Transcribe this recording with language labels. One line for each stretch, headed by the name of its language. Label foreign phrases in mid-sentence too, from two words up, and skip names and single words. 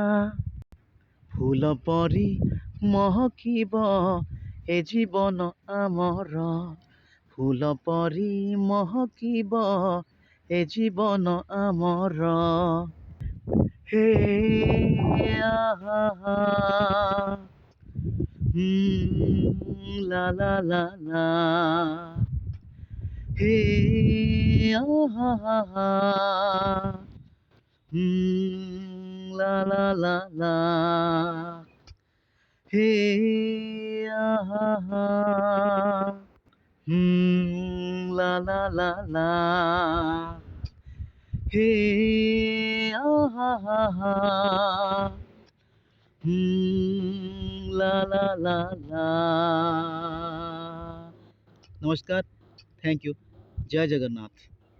Odia: ଫୁଲ ପରି ମହକିବ ଏ ଜୀବନ ଆମର, ଫୁଲ ପରି ମହକିବ ଏ ଜୀବନ ଆମର। ହେ ଆହା ଲା ଲା ଲା ଲା, ହେ ଆହା লা লা লা লা, হে আহা লা লা লা লা, হে আহা লা লা লা লা। নমস্কার,
English: thank you,
Odia: ଜୟ ଜଗନ୍ନାଥ।